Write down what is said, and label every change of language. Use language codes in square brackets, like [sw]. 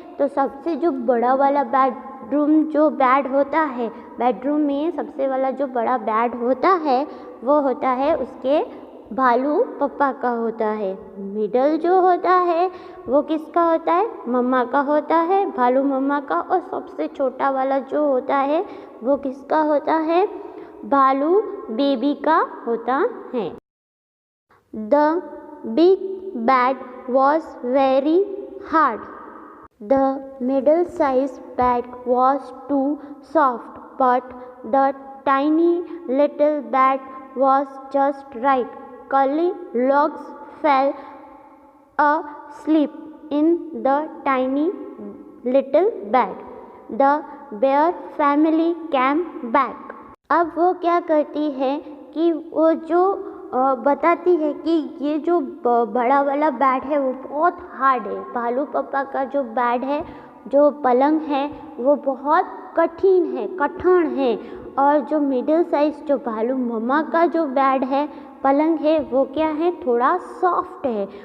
[hi] तो सबसे जो बड़ा वाला बेड होता है, बेडरूम में सबसे वाला जो बड़ा बेड होता है वो होता है उसके भालू पापा का होता है। मिडल जो होता है वो किसका होता है, मम्मा का होता है, भालू मम्मा का। और सबसे छोटा वाला जो होता है वो किसका होता है, भालू बेबी का होता है। [en] The big bed was very hard. The middle-sized bed was too soft, but the tiny little bed was just right. Cully logs fell asleep in the tiny little bed. The bear family came back. [hi] अब वो क्या करती है कि वो जो बताती है कि ये जो बड़ा वाला बेड है वो बहुत हार्ड है। भालू पापा का जो बेड है, जो पलंग है वो बहुत कठिन है। और जो मिडिल साइज जो भालू मम्मा का जो बेड है, पलंग है, वो क्या है, थोड़ा सॉफ्ट है।